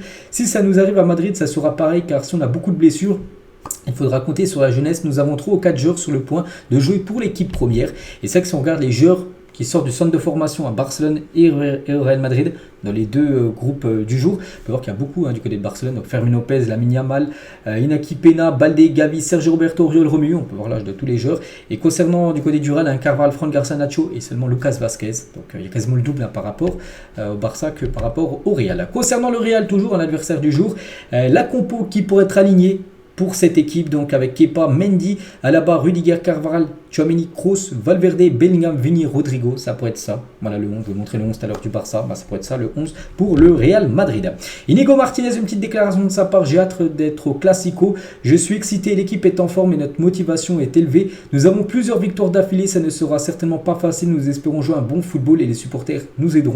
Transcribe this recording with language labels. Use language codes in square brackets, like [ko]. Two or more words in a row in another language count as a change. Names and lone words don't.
[fr] Si ça nous arrive à Madrid, ça sera pareil car si on a beaucoup de blessures, il faudra compter sur la jeunesse. Nous avons 3 ou 4 joueurs sur le point de jouer pour l'équipe première. Et c'est que si on regarde les joueurs qui sortent du centre de formation à Barcelone et au Real Madrid, dans les 2 groupes du jour, on peut voir qu'il y a beaucoup du côté de Barcelone. Donc Fermín López, Lamine Yamal, Inaki Pena, Baldé, Gavi, Sergio Roberto, Oriol Romeu, on peut voir l'âge de tous les joueurs. Et concernant du côté du Real, Carvajal, Fran Garcia, Nacho et seulement Lucas Vázquez. Donc il y a quasiment le double par rapport au Barça que par rapport au Real. Concernant le Real, toujours un adversaire du jour, la compo qui pourrait être alignée pour cette équipe, donc avec Kepa, Mendy, Alaba, Rudiger, Carvajal, Tchouaméni, Kroos, Valverde, Bellingham, Vini, Rodrigo, ça pourrait être ça. Voilà le 11, je vais montrer le 11 tout à l'heure du Barça, ça pourrait être ça le 11 pour le Real Madrid. Inigo Martinez, une petite déclaration de sa part, j'ai hâte d'être au Classico, je suis excité, l'équipe est en forme et notre motivation est élevée. Nous avons plusieurs victoires d'affilée, ça ne sera certainement pas facile, nous espérons jouer un bon football et les supporters nous aideront.